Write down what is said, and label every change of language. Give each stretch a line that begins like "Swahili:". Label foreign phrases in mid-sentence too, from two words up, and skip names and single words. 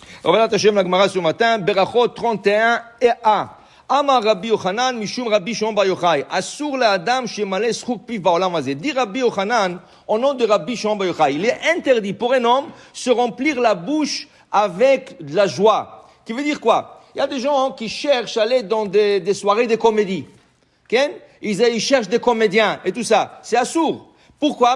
French: Revenons à la Gemara ce matin, Berachot 31 et 1.
Hebrew: אמר רבי יוחנן, משום רבי שמעון בר יוחאי. אסור לאדם שמלא שחוק פיו בעולם הזה.
French: Dit Rabbi Yochanan, au nom de Rabbi Shimon Bar Yochai, il est interdit pour un homme se remplir la bouche avec de la joie. Qui veut dire quoi? Il y a des gens qui cherchent à aller dans des soirées de comédie. Ils cherchent des comédiens et tout ça. C'est assour. Pourquoi?